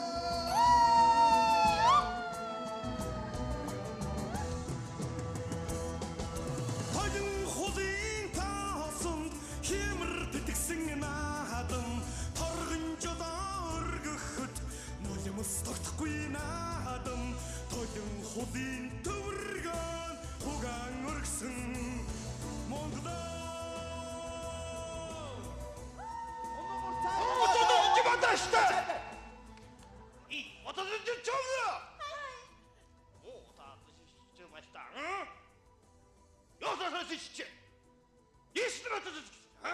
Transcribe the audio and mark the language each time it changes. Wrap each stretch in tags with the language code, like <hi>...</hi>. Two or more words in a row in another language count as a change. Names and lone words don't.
<mn>Хойн хулын таасан хэмэр битгсэн наадан торгон жолоор гөхөд нулимс тогтохгүй наадан хойн хулын төвөргөн хугаан өргсөн Монголоо</mn> <ru>И вот это девчонка! О, да, ты что, а? Я даже сейчас. Есть на это, а?</ru>